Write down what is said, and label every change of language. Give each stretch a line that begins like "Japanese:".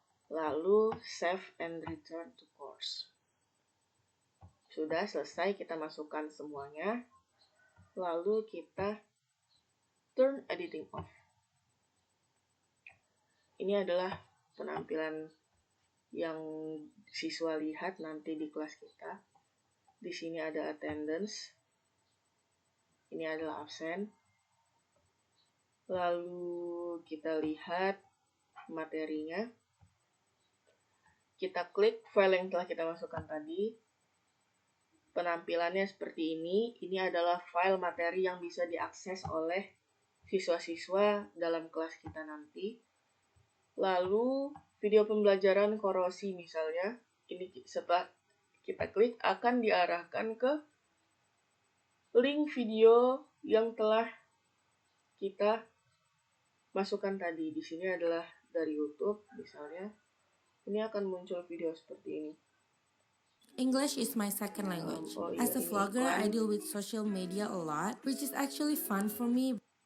Indonesian: Lalu save and return to course. Sudah selesai, kita masukkan semuanya. Lalu kita turn editing off. Ini adalah penampilan yang siswa lihat nanti di kelas kita. Di sini ada attendance. Ini adalah absen. Lalu kita lihat materinya. Kita klik file yang telah kita masukkan tadi. Penampilannya seperti ini. Ini adalah file materi yang bisa diakses oleh siswa-siswa dalam kelas kita nanti. Lalu video pembelajaran korosi misalnya, ini setelah kita klik akan diarahkan ke link video yang telah kita masukkan tadi. Di sini adalah dari YouTube misalnya. Ini akan muncul video seperti ini.
English: English is my second language. As a vlogger, I deal with social media a lot, which is actually fun for me.